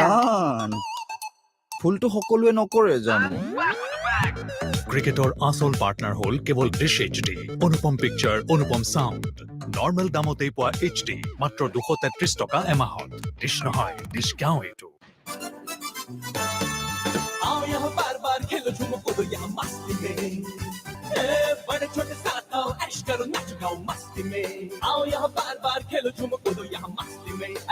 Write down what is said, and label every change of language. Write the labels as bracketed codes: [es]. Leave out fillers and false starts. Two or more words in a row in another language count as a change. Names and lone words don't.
[as] জান ফুলটো সকলোৱে নকৰে জানো ক্ৰিকেটৰ আসল পাৰ্টনাৰ হ'ল কেৱল ডিশ HD অনুপম পিকচাৰ অনুপম সাউণ্ড নৰ্মেল দামতেই পোৱা HD মাত্ৰ 233 টকা এমাহত ডিশ নহয় ডিশ গাঁও এইটো [hi] आओ यहाँ बार बार खेलो झूमो कूदो यहाँ मस्ती में बड़े छोटे साथ आओ ऐश करो नाचो गाओ मस्ती में आओ यहाँ बार बार खेलो झूमो कूदो यहाँ मस्ती में